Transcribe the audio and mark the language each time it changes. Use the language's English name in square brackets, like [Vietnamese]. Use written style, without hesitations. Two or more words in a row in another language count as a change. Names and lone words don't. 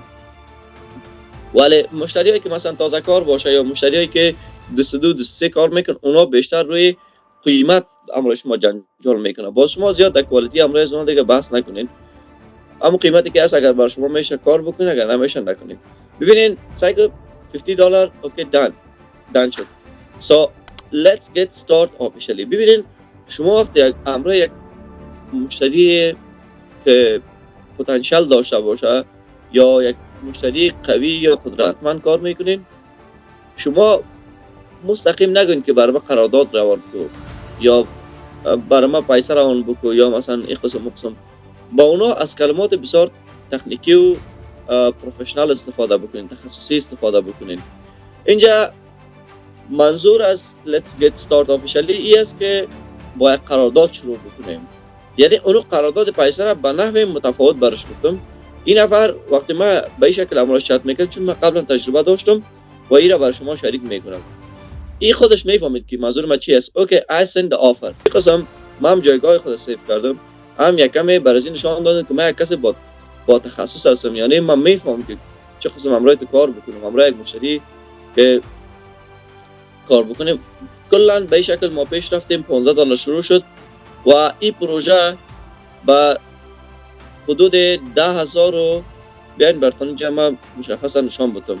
[Persian] ولی مشتریایی که مثلا تازه کار باشه یا مشتریایی که دو سه کار میکنن، اونا بیشتر روی قیمت امر شما جنجال میکنه. با شما زیاد در کوالیتی امر از اون دیگه بحث نکنین. اما قیمتی که هست اگر بر شما میشه کار بکنین، اگر نمیشه نکنین. ببینین سایکل $50 [English] okay done [Persian] شد. [English] So let's get start officially. [Persian] ببینین شما وقتی امر یک مشتری که پتانسیل داشته باشه یا یک مشتری قوی یا قدرتمند کار میکنین، شما مستقیم نگوین که برای ما قرارداد روان کو یا برای ما پیسه روان بکو یا مثلا این قسم. با اونا از کلمات بسیار تکنیکی و پروفشنال استفاده بکنین، تخصصی استفاده بکنین. اینجا منظور از [English] let's get start officially [Persian] ای است که با یک قرارداد شروع بکنیم. یعنی اونو قرارداد پیسر به نحو متفاوت برش گفتم. این نفر وقتی ما به این شکل امروز چت میکنم، چون من قبلا تجربه داشتم و این را بر شما شریک میکنم. این خودش میفهمید که منظور ما چی است. [English] اوکی I send the offer. [Persian] این قسم من هم جایگاه خود سیف کردم، هم یکمی برای این نشان دادم که من یک کسی با تخصص هستم. یعنی من میفهمم که چه قسم امروز کار بکنم، امروز یک مشتری که کار بکنیم. کلا به این شکل ما پیش رفتیم. $15 شروع شد و این پروژه به حدود 10,000 رو بیاین برتان جمع مشخصا نشان بدم.